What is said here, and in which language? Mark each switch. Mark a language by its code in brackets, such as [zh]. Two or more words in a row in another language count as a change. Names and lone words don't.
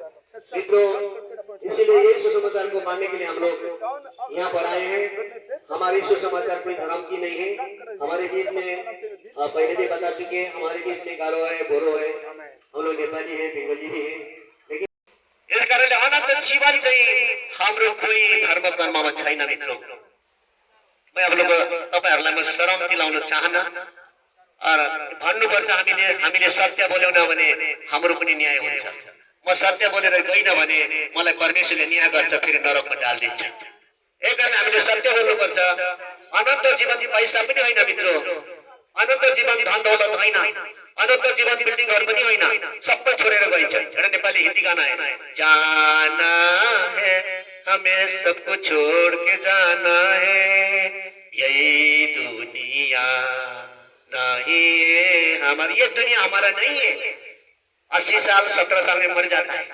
[hi] मित्रों, इसीलिए यीशु समाचार को मानने के लिए हम लोग यहाँ पर आए हैं। हमारे यीशु समाचार कोई धर्म की नहीं है। हमारे बीच में पहले भी बता चुके हैं, हमारे बीच में गारो है, बोरो है, हम लोग नेपाली है, बंगाली भी है, लेकिन इस कारण [ne] अनंत जीवन चाहिँ हाम्रो कोही धर्म कर्ममा छैन। [hi] मित्रों, मैं अब लोग [ne] तपाईहरुलाई म शरम दिलाउन चाहन्न। भन्नुपर्छ, हामीले सत्य बोल्यौं न भने हाम्रो पनि न्याय हुन्छ। म सत्य बोलेर गइन भने मलाई परमेश्वरले न्याय गर्छ, फेरि नरकमा डाल्दिन्छ। एक कारण हामीले सत्य बोल्नुपर्छ। अनन्त जीवन पैसा पनि होइन मित्रों, अनन्त जीवन धन दौलत होइन, अनन्त जीवन बिल्डिङहरु पनि होइन, सबै छोडेर गइन्छ। एउटा नेपाली हिन्दी गाना [hi] है, जाना है हमें सब कुछ छोड़ के जाना है, यही दुनिया नहीं है हमारी, ये दुनिया हमारा नहीं है। 80 साल 17 साल में मर जाता है।